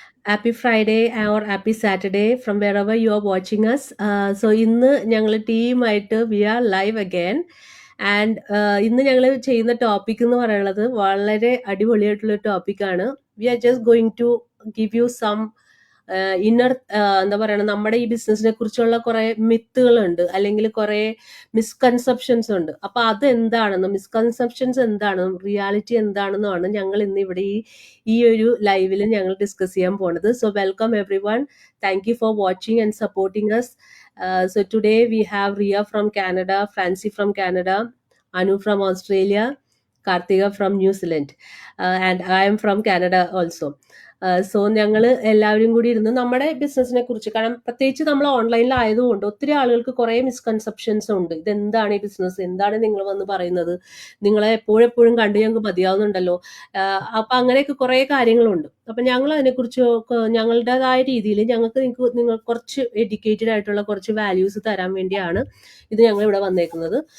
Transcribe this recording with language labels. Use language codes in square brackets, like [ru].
[en] Happy Friday or happy Saturday from wherever you are watching us. [ml] So ഇന്ന് ഞങ്ങൾ ടീമായിട്ട് [en] we are live again [ml] and ഇന്ന് ഞങ്ങൾ ചെയ്യുന്ന ടോപ്പിക് എന്ന് പറയുന്നത് വളരെ അടിപൊളിയായിട്ടുള്ള ടോപ്പിക്കാണ്. [en] we are just going to give you some inner [ml] എന്താ പറയുക, നമ്മുടെ ഈ ബിസിനസിനെ കുറിച്ചുള്ള കുറെ മിത്തുകളുണ്ട്, അല്ലെങ്കിൽ കുറെ മിസ്കൺസെപ്ഷൻസ് ഉണ്ട്. അപ്പൊ അത് എന്താണെന്നും മിസ്കൺസെപ്ഷൻസ് എന്താണെന്നും റിയാലിറ്റി എന്താണെന്നുമാണ് ഞങ്ങൾ ഇന്ന് ഇവിടെ ഈ ഒരു ലൈവിൽ ഞങ്ങൾ ഡിസ്കസ് ചെയ്യാൻ പോണത്. [en] So welcome everyone. Thank you for watching and supporting us. So today we have Ria from Canada, Francie from Canada, Anu from Australia, Kartika from New Zealand, and I am from Canada also. [ml] So ഞങ്ങൾ എല്ലാവരും കൂടി ഇരുന്ന് നമ്മുടെ ബിസിനസിനെ കുറിച്ച്, കാരണം പ്രത്യേകിച്ച് നമ്മൾ ഓൺലൈനിലായതുകൊണ്ട് ഒത്തിരി ആളുകൾക്ക് കുറേ മിസ്കൺസെപ്ഷൻസ് ഉണ്ട്. ഇതെന്താണ് ഈ ബിസിനസ്, എന്താണ് നിങ്ങൾ വന്ന് പറയുന്നത്, നിങ്ങളെ എപ്പോഴെപ്പോഴും കണ്ടു ഞങ്ങൾക്ക് മതിയാവുന്നുണ്ടല്ലോ, അപ്പൊ അങ്ങനെയൊക്കെ കുറേ കാര്യങ്ങളുണ്ട്. അപ്പൊ ഞങ്ങൾ അതിനെക്കുറിച്ച് ഞങ്ങളുടേതായ രീതിയിൽ നിങ്ങൾ കുറച്ച് എഡ്യൂക്കേറ്റഡ് ആയിട്ടുള്ള കുറച്ച് വാല്യൂസ് തരാൻ വേണ്ടിയാണ് ഇത് ഞങ്ങൾ ഇവിടെ വന്നേക്കുന്നത്.